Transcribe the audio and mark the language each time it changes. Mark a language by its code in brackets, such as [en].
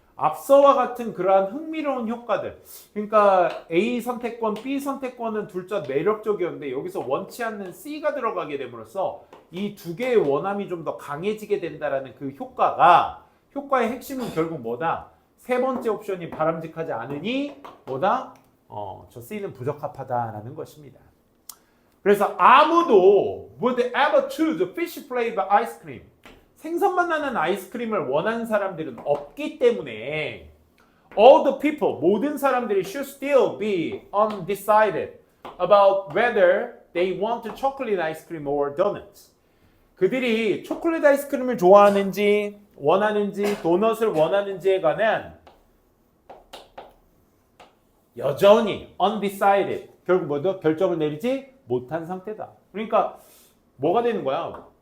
[ko] 앞서와 같은 그러한 흥미로운 효과들. 그러니까 A 선택권, B 선택권은 둘 다 매력적이었는데 여기서 원치 않는 C가 들어가게 됨으로써 이 두 개의 원함이 좀 더 강해지게 된다라는 그 효과의 핵심은 결국 뭐다? 세 번째 옵션이 바람직하지 않으니 뭐다? 저 C는 부적합하다라는 것입니다. 그래서 아무도 [en] would ever choose fish flavor ice cream. [ko] 생선맛 나는 아이스크림을 원하는 사람들은 없기 때문에 [en] all the people, [ko] 모든 사람들이 [en] should still be undecided about whether they want chocolate ice cream or donuts. [ko] 그들이 초콜릿 아이스크림을 좋아하는지 원하는지 도넛을 원하는지에 관한 여전히 undecided, 결국 뭐죠? 결정을 내리지 못한 상태다. 그러니까 뭐가 되는 거야?